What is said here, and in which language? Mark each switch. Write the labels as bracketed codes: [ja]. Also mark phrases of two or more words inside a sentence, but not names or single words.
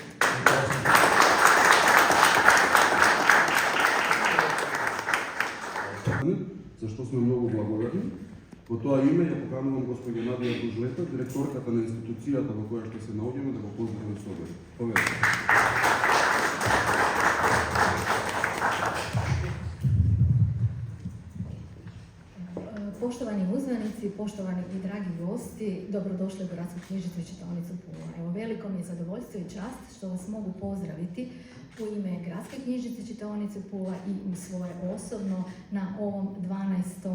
[mk] Зашто сме многу благодарни. Во тоа име ја поканувам господја Надија Дужлета, директорката на институцијата во која што се наоѓаме, да го поздравиме собе. Поведете. [hr] Poštovani uzvanici, poštovani i dragi gosti, dobrodošli u Gradsku knjižnicu i čitaonicu Pula. Evo, veliko mi je zadovoljstvo i čast što vas mogu pozdraviti u ime Gradske knjižnice i čitaonice Pula i u svoje osobno na ovom 12.